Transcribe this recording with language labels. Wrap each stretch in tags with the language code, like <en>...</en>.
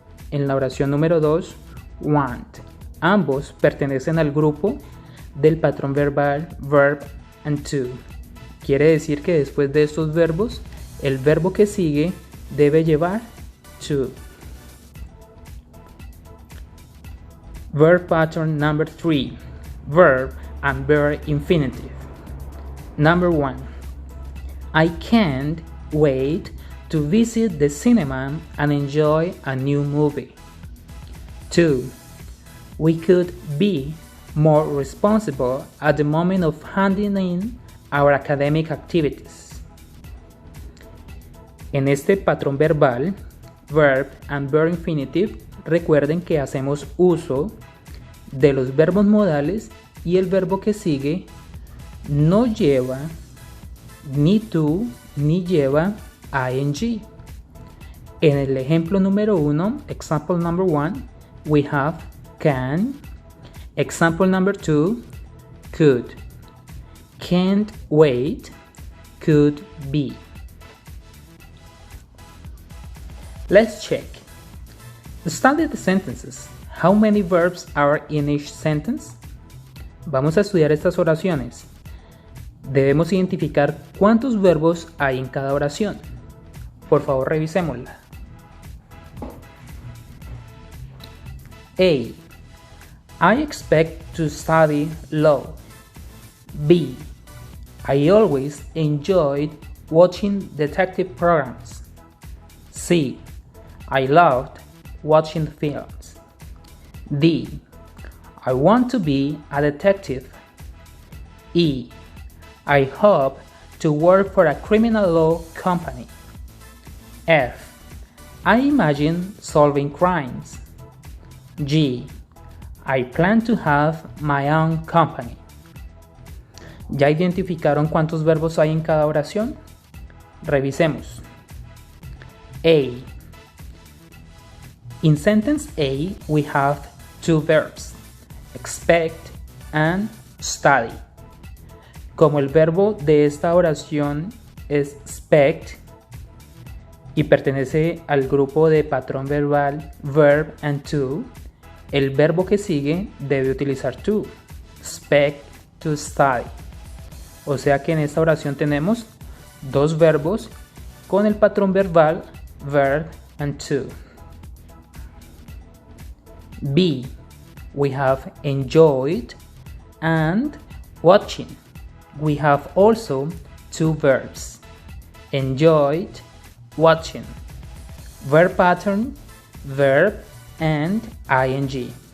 <es>En la oración número 2, want. Ambos pertenecen al grupo del patrón verbal verb and to. Quiere decir que después de estos verbos, el verbo que sigue debe llevar to.</es> <en>Verb pattern number 3, verb and verb infinitive. Number 1, I can't wait to visit the cinema and enjoy a new movie. 2. We could be more responsible at the moment of handing in our academic activities.</en> <es>En este patrón verbal, verb and verb infinitive, recuerden que hacemos uso de los verbos modales y el verbo que sigue no lleva ni to ni lleva ing. En el ejemplo número 1,</es> <en>example number 1, we have can. Example number 2, could. Can't wait, could be. Let's check. Study the sentences. How many verbs are in each sentence?</en> <es>Vamos a estudiar estas oraciones. Debemos identificar cuántos verbos hay en cada oración. Por favor, revisémosla.</es> <en>A. I expect to study law. B. I always enjoyed watching detective programs. C. I loved watching films. D. I want to be a detective. E. I hope to work for a criminal law company. F. I imagine solving crimes. G. I plan to have my own company.</en> <es>¿Ya identificaron cuántos verbos hay en cada oración? Revisemos. A.</es> <en>In sentence A, we have two verbs, expect and study.</en> <es>Como el verbo de esta oración es expect y pertenece al grupo de patrón verbal verb and to, el verbo que sigue debe utilizar to.</es> <en>Expect to study.</en> <es>O sea que en esta oración tenemos dos verbos con el patrón verbal verb and to.</es> <en>B. We have enjoyed and watching. We have also two verbs. Enjoyed, watching. Verb pattern, verb and ing.</en>